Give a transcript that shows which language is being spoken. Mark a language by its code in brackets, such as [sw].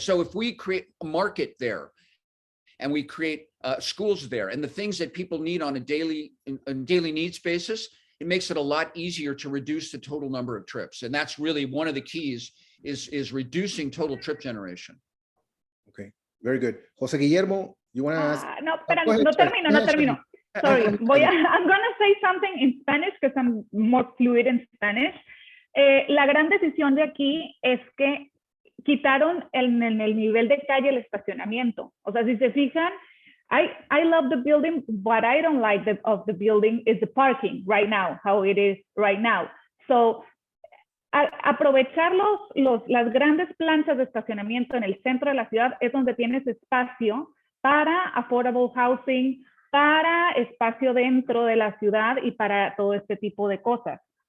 [en] So if we create a market there and we create schools there and the things that people need on a daily needs basis, it makes it a lot easier to reduce the total number of trips. And that's really one of the keys is reducing total trip generation. Okay, very good. Jose Guillermo, you want to ask? [es] No termino. [en] Sorry, I'm gonna say something in Spanish because I'm more fluid in Spanish. [es] La gran decisión de aquí es que quitaron en el nivel de calle el estacionamiento. O sea, si se fijan, [en] I love the building, what I don't like of the building is the parking right now, how it is right now. [es] So, aprovechar las grandes planchas de estacionamiento en el centro de la ciudad es donde tienes espacio para affordable housing, para espacio dentro de la ciudad y para todo este tipo de cosas.